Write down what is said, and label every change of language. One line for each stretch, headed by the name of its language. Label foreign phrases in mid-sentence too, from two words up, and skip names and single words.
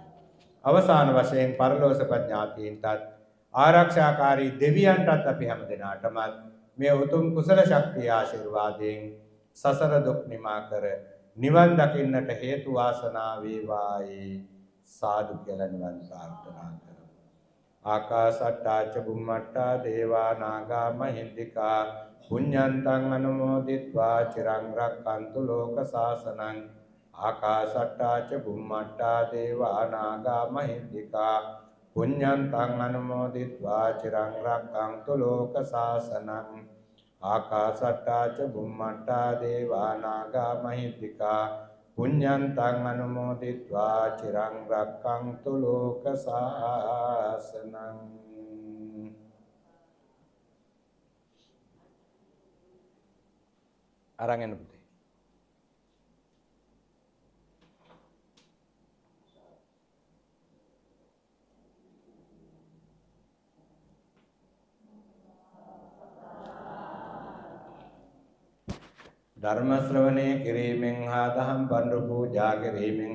Sinhala: අවසාන වශයෙන් පරලෝක ඥාතීන්ටත් ආරක්ෂාකාරී දෙවියන්ටත් අපි හැම දෙනාටම මේ උතුම් කුසල ශක්තිය ආශිර්වාදයෙන් සසර දුක් නිමා කර නිවන් දකින්නට හේතු වාසනා වේවායි සාදු කියලා නිවන් ප්‍රාර්ථනා කරමු.
Pali: ආකාසට්ටා ච බුම්මට්ටා දේවා නාග මහින්దికා පුඤ්ඤන්තං අනුමෝදිත්වා චිරං රක්ඛන්තු ලෝක සාසනං. ආකාසට්ටා ච බුම්මට්ටා දේවා නාග මහින්దికා පුඤ්ඤන්තං අනුමෝදිත්වා චිරං රක්ඛන්තු ලෝක සාසනං. ආකාසට්ටා ච බුම්මට්ටා දේවා නාග මහින්దికා පුඤ්ඤන්තං අනුමෝදිත්වා චිරං රක්ඛන්තු ලෝක සාසනං.
Sinhala: අරන් එන්න පුතේ. ධර්ම ශ්‍රවණය කිරීමෙන් හා දහම් පඬු පූජා කිරීමෙන්